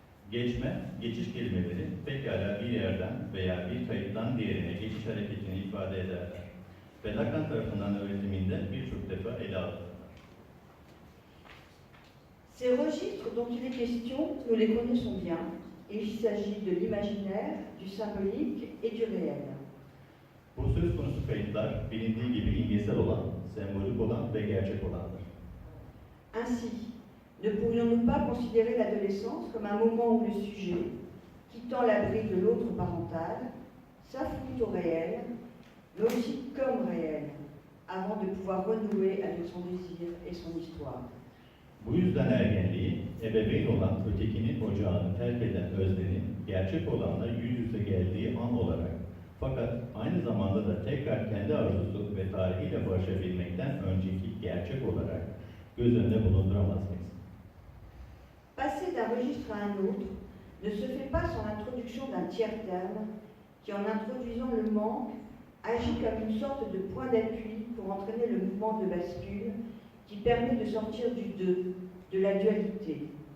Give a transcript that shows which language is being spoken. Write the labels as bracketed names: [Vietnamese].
[Turkish] Geçme, geçiş kelimeleri pekala bir yerden veya bir kayıttan diğerine geçiş hareketini ifade ederler. Ve Lacan tarafından öğretiminde birçok defa ele alınırlar. [French] Ces registres dont il est question, nous les connaissons bien. Il s'agit de l'imaginaire, du symbolique et du réel. [Turkish] Bu söz konusu kayıtlar bilindiği gibi imgesel olan, sembolik olan ve gerçek olandır. [French] Ainsi, ne pourrions-nous pas considérer l'adolescence comme un moment où le sujet, quittant l'abri de l'autre parental, s'affrontent au réel, mais aussi comme réel, avant de pouvoir renouer avec son désir et son histoire. [Turkish] Bu yüzden ergenliği, ebeveyn olan ötekinin ocağını terk eden öznenin gerçek olanla yüz yüze geldiği an olarak, fakat aynı zamanda da tekrar kendi arzusu ve tarihiyle barışabilmekten önceki gerçek olarak göz önünde bulunduramaz mıyız? [French] Passer d'un registre à un autre ne se fait pas sans l'introduction d'un tiers terme qui, en introduisant le manque, agit comme une sorte de point d'appui pour entraîner le mouvement de bascule qui permet de sortir du deux, de la dualité.